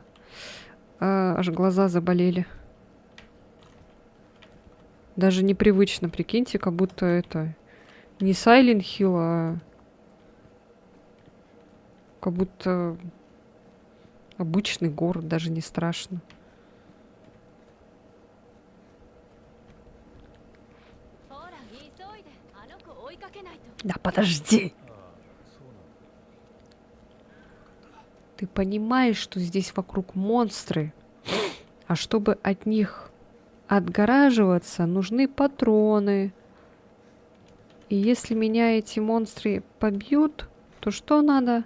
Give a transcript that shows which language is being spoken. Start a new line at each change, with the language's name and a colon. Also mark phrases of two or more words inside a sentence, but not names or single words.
Russian: Аж глаза заболели. Даже непривычно, прикиньте, как будто это не Silent Hill, а как будто обычный город, даже не страшно. Да подожди!
Japanese: ああそうなんだ
Russian: Ты понимаешь, что здесь вокруг монстры, а чтобы от них отгораживаться, нужны патроны. И если меня эти монстры побьют, то что надо?